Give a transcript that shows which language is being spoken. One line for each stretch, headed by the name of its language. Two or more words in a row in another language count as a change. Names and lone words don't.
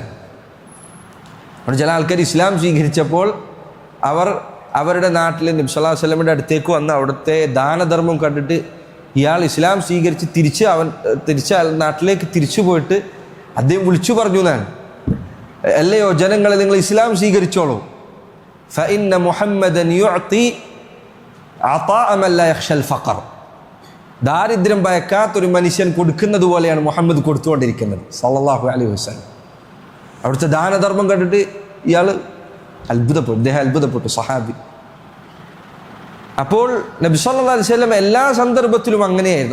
Malayalam: അവിടെ ചില ആൾക്കാർ ഇസ്ലാം സ്വീകരിച്ചപ്പോൾ അവരുടെ നാട്ടിൽ നബി
Arabic: صلى الله عليه وسلم
Malayalam: അടുത്തേക്ക് വന്ന് അവിടുത്തെ ദാനധർമ്മം കണ്ടിട്ട് ഇയാൾ ഇസ്ലാം സ്വീകരിച്ച് തിരിച്ച് നാട്ടിലേക്ക് തിരിച്ചു പോയിട്ട് അദ്ദേഹം വിളിച്ചു പറഞ്ഞു എന്നാണ്, അല്ലയോ ജനങ്ങളെ, നിങ്ങൾ ഇസ്ലാം സ്വീകരിച്ചോളൂ,
Arabic: فإن محمدا يعطي عطاء من لا يخشى الفقر.
Malayalam: ദാരിദ്ര്യം ഭയക്കാത്തൊരു മനുഷ്യൻ കൊടുക്കുന്നത് പോലെയാണ് മുഹമ്മദ് കൊടുത്തുകൊണ്ടിരിക്കുന്നത്
Arabic: صلى الله عليه وسلم.
Malayalam: അവിടുത്തെ ദാനധർമ്മം കണ്ടിട്ട് ഇയാൾ അത്ഭുതപ്പെട്ടു സഹാബി. അപ്പോൾ നബി
Arabic: صلى الله عليه وسلم
Malayalam: എല്ലാ സന്ദർഭത്തിലും അങ്ങനെയായിരുന്നു.